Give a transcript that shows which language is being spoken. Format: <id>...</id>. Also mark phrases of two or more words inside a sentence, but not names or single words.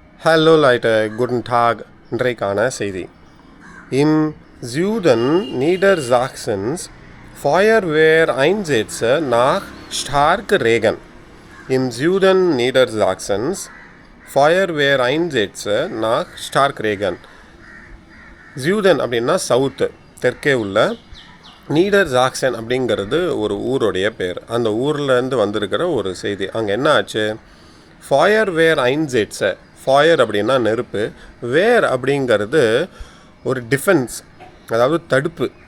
<de>Hallo Leute, guten Tag.</de> <ta>இன்றைக்கான செய்தி.</ta> <de>Im Süden Niedersachsens Feuerwehreinsätze nach Starkregen. Im Süden Niedersachsens Feuerwehreinsätze nach Starkregen.</de> <ta>Süden அப்படின்னா சவுத்து, தெற்கே உள்ள. நீடர் ஜாக்சன் அப்படிங்கிறது ஒரு ஊருடைய பேர். அந்த ஊர்லேருந்து வந்திருக்கிற ஒரு செய்தி. அங்கே என்ன ஆச்சு?</ta> <de>Feuerwehr Einsätze,</de> <ta>ஃபயர் அப்படின்னா நெருப்பு, வேர் அப்படிங்கிறது ஒரு டிஃபென்ஸ், அதாவது தடுப்பு.</ta>